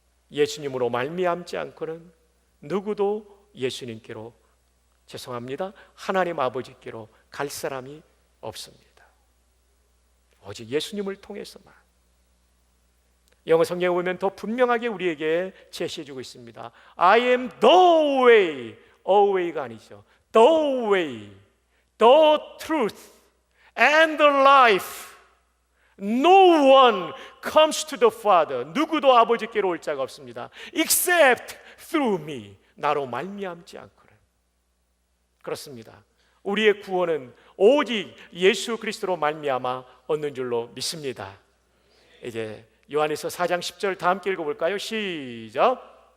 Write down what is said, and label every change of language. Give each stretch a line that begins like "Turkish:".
Korean: 예수님으로 말미암지 않고는 누구도 예수님께로, 죄송합니다, 하나님 아버지께로 갈 사람이 없습니다. 오직 예수님을 통해서만. 영어 성경에 보면 더 분명하게 우리에게 제시해주고 있습니다.
English: I am the way, away가
Korean: 아니죠.
English: The way, the truth, and the life. No one comes to the Father.
Korean: 누구도 아버지께로 올 자가 없습니다.
English: Except through me.
Korean: 나로 말미암지 않고는. 그렇습니다. 우리의 구원은 오직 예수 그리스도로 말미암아 얻는 줄로 믿습니다. 이제 요한에서 4장 10절 다 함께 읽어볼까요? 시작.